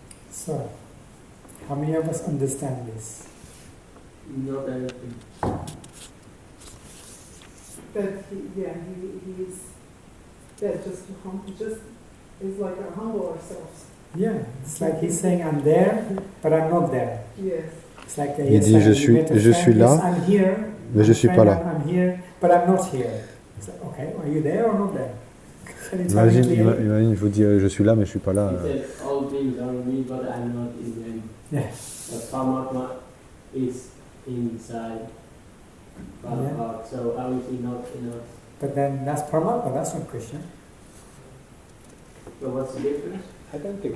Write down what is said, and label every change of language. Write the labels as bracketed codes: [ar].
[en] So, how many of us understand this? Not everything. That he's that just is like a humble ourselves. Yeah, it's like he's saying, I'm there, but I'm not there. Yes. It's like [fr] il dit, je suis là, mais je suis pas là. [en] I'm here, but I'm not here. It's like, okay, are you there or not there? [fr] Imagine, je vous dis, je suis là, mais je suis pas là. [en] All things are in me, but I'm not in them. Yeah. The Paramatma is inside Prabhupada, so how is he not in us? But then that's Paramatma, that's not Krishna. So what's the difference? I don't think.